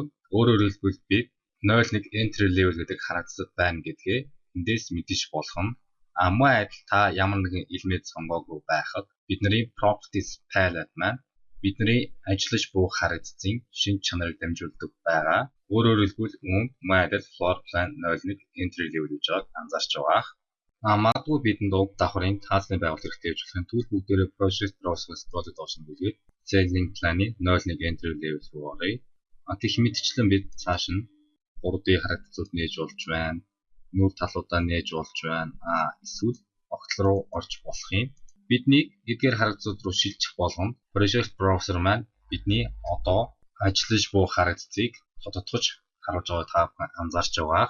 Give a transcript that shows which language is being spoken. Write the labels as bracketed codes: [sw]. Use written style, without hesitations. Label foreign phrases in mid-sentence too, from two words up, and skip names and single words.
[mn] Өөрөөр хэлбэл бид 0.1 [en] entry level [mn] гэдэг харагдцад байна гэдгээ эндээс мэдэж болох нь. Мөн адил та ямар нэгэн элемент сонгоогүй байхад бидний [en] Properties palette [mn] маань бидний ажиллаж буй харагдцын шинж чанарыг дамжуулдаг байгаа. Өөрөөр хэлбэл үүнд мөн адил [en] floor plan [mn] 0.1 [en] entry level [mn] гэж анзаарч байгаа. Магадгүй бидэнд уг давхрын таацны байгууллага хэрэгтэй гэж болох юм. Тэгвэл бүгдээрээ [en] Project Browser- [mn] аас [en] project option [mn] бүлгээд [en] ceiling plan- [mn] ийн 0.1 [en] entry level [mn] руу оръё. Тэгэх мэтчлэн бид цааш нь 3D харагдцууд нээж болж байна. Нүүр талуудаа нээж болж байна. Эсвэл огтл руу орж болох юм. Бидний эдгээр харагдцууд руу шилжих болгонд [en] Project Browser [mn] маань бидний одоо ажиллаж буй харагдцыг тодтогч харуулж байгааг та бүхэн анзаарч байгаа.